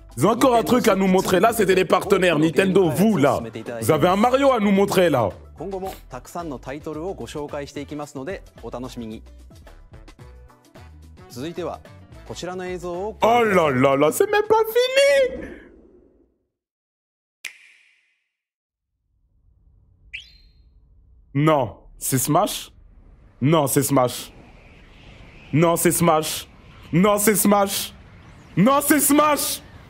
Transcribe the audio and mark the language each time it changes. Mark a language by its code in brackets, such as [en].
[fr] Ils ont encore un truc à nous montrer. Là, c'était les partenaires. Nintendo, vous, là. Vous avez un Mario à nous montrer, là. [ja] 今後もたくさんのタイトルをご紹介していきますのでお楽しみに。続いてはこちらの映像を [fr] Oh là là là, c'est même pas fini! Non, c'est Smash? Non, c'est Smash. Non, c'est Smash. Non, c'est Smash. Non, c'est Smash.